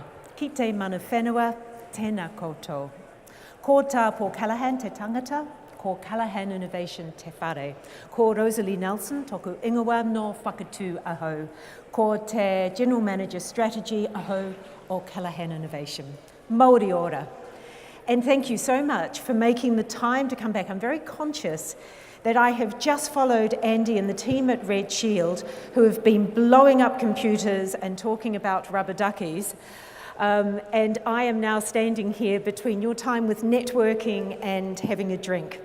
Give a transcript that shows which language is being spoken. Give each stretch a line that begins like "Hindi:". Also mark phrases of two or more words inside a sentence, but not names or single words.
Māori: Ki te mana whenua, tēnā koutou. Ko tā Paul Callaghan te tangata, ko Callaghan Innovation te whare. Ko Rosalie Nelson, toku ingoa no whakatū ahau. Ko te
English: General Manager Strategy
Māori: ahau o Callaghan Innovation. Māori ora.
English: And thank you so much for making the time to come back. I'm very conscious that I have just followed Andy and the team at Red Shield, who have been blowing up computers and talking about rubber duckies. And I am now standing here between your time with networking and having a drink.